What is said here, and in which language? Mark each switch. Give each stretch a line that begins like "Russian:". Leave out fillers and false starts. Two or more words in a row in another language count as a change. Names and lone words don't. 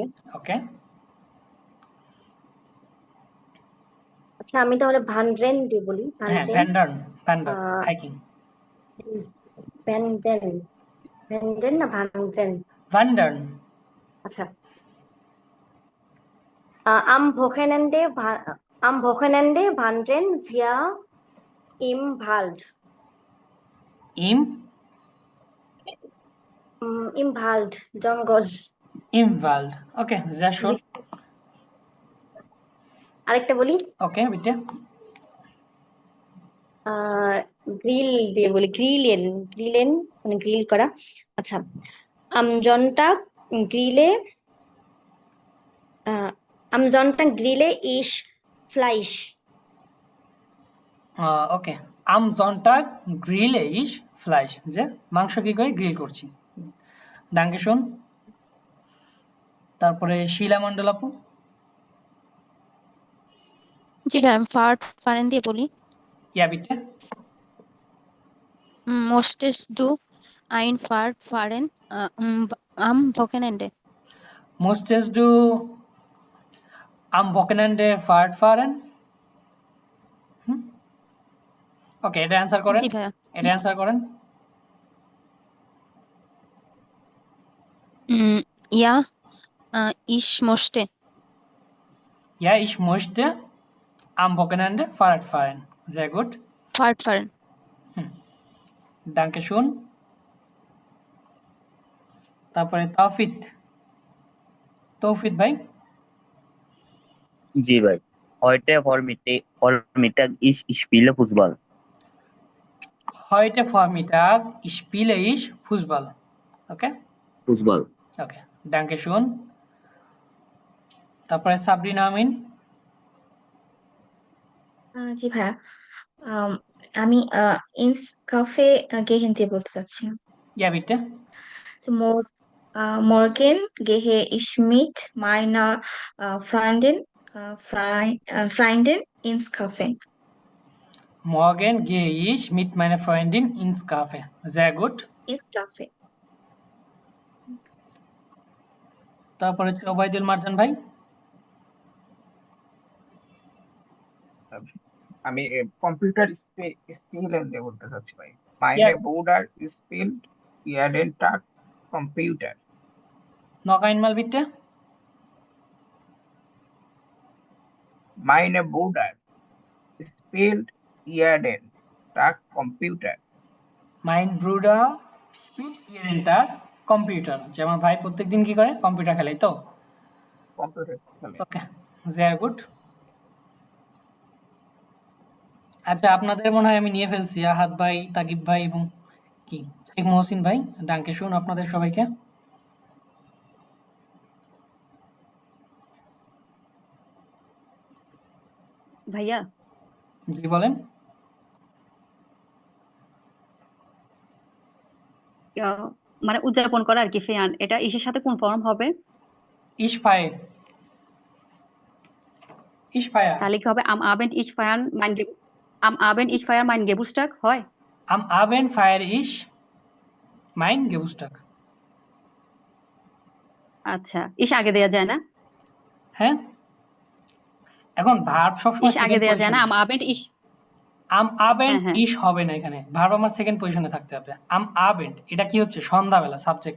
Bangla: ওকে, আচ্ছা আমি তাহলে ভানড্রেন দিয়ে বলি। হ্যাঁ, ভ্যান্ডার্ন হাইকিং। ভ্যানড্রেন না ভানড্রেন? ভ্যান্ডার্ন। আচ্ছা,
German: am Wochenende wandern wir im Wald. Im Wald, জঙ্গল। Im Wald. ওকে, sehr schön.
Bangla: আরেকটা বলি।
German: ওকে, bitte.
Bangla: গ্রিল দিয়ে বলি, গ্রিলেন মানে গ্রিল করা। আচ্ছা,
German: am Sonntag grille ich Fleisch. ওকে, am Sonntag grille ich Fleisch,
Bangla: যে মাংস কি করে গ্রিল করছি।
German: Danke schön.
Bangla: তারপরে শিলা মন্ডল আপু। জি ভাই, আমি ফারেন দিয়ে বলি।
German: Ja bitte. Möchtest du ein Fahren am Wochenende? Möchtest du am Wochenende fahren?
Bangla: ওকে, এটা অ্যানসার করেন। জি ভাইয়া। এটা অ্যানসার করেন।
German: Ja, ich möchte. Ja, ich möchte am Wochenende Fahrrad fahren. Sehr gut. Fahren. Danke schön.
Bangla: তারপরে তৌফিক ভাই। জি ভাই,
German: heute Vormittag ich spiele Fußball. Heute Vormittag spiele ich Fußball. Okay? Fußball. Okay. Danke schön.
Bangla: তারপরে সাবরিনা আমিন। জি ভাইয়া, আমি
German: ins Café gehen
Bangla: দিয়ে বলতে চাচ্ছি।
German: Ja, bitte. তো morgen gehe ich mit meiner Freundin ins Café. Morgen gehe ich mit meiner Freundin ins Café. Sehr gut. Ins Café.
Bangla: তারপরে হচ্ছে ওবায়দুল মারজান ভাই। আমি কম্পিউটার স্পেলিং দিয়ে বলতে চাচ্ছি ভাই।
German: Meine Bruder spielt jeden Tag Computer. Noch einmal bitte. Meine Bruder spielt jeden Tag Computer. Mein Bruder spielt jeden Tag Computer.
Bangla: যে আমার ভাই প্রত্যেকদিন কি করে? কম্পিউটার খেলে, তো? কম্পিউটার খেলে।
English: okay, very good.
Bangla: আচ্ছা, আপনাদের মনে হয় আমি নিয়ে ফেলছি, আহাদ ভাই, তাকিব ভাই এবং কি শেখ মহসিন ভাই।
German: Danke schön
Bangla: আপনাদের সবাইকে। ভাইয়া জি বলেন। মানে উদযাপন করা আর কি, ফেয়ান, এটা ইসের সাথে কোন ফর্ম হবে?
German: Ich feiere. Ich feiere.
Bangla: তাহলে কি হবে
German: am Abend ich feiere mein Geburtstag
Bangla: হয়?
German: Am Abend feiere ich mein Geburtstag.
Bangla: আচ্ছা, ইস আগে দেয়া যায় না? হ্যাঁ, এখন ভার্ব সবসময় ইস আগে সেকেন্ড দেয়া যায় না? পজিশনে।
German: am Abend
Bangla: হ্যাঁ। ich হবে না, এখানে ভার্ব আমার সেকেন্ড পজিশনে থাকতে হবে।
German: am Abend
Bangla: এটা কি হচ্ছে? সন্ধ্যাবেলা, সাবজেক্ট।